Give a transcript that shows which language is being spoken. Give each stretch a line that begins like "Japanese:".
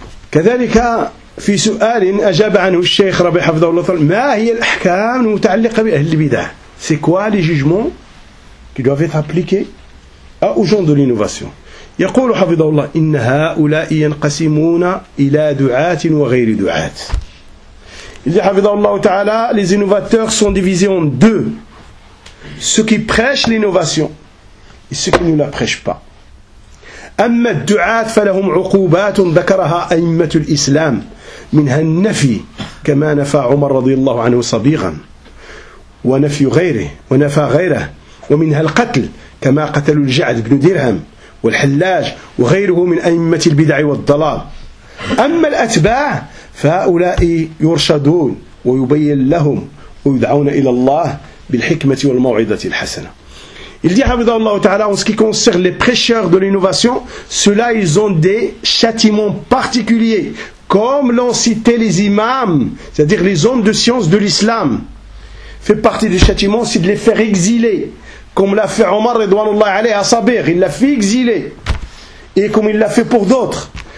Arabic: Kadhalika في سؤال أجاب عنه الشيخ ربي حفظه الله ما هي الأحكام المتعلقة بأهل البدع؟
French: C'est quoi les jugements qui doivent être appliqués aux gens de l'innovation؟
Arabic: يقول حفظه الله إن هؤلاء ينقسمون إلى دعاة وغير دعاة.
French: Il dit
Arabic: حفظه الله تعالى
French: les innovateurs sont divisés en deux: ceux qui prêchent l'innovation et ceux qui ne la prêchent pas.
Arabic: أما الدعاة فلهم عقوبات ذكرها أئمة الإسلام منها النفي كما نفى عمر رضي الله عنه صبيغا ونفي غيره ونفى غيره ومنها القتل كما قتلوا الجعد بن درهم والحلاج وغيره من أئمة البدع والضلال. أما الأتباع فهؤلاء يرشدون ويبين لهم ويدعون إلى الله بالحكمة والموعظة الحسنة.
French: Il dit,
Arabic: حفظه الله تعالى,
French: en ce qui concerne les prêcheurs de l'innovation, ceux-là, ils ont des châtiments particuliers comme l'ont cité les imams, c'est-à-dire les hommes de science de l'islam, fait partie du châtiment, c'est de les faire exiler, comme l'a fait Omar Ridwanullah alayhi à Sabir, il l'a fait exiler, et comme il l'a fait pour d'autres.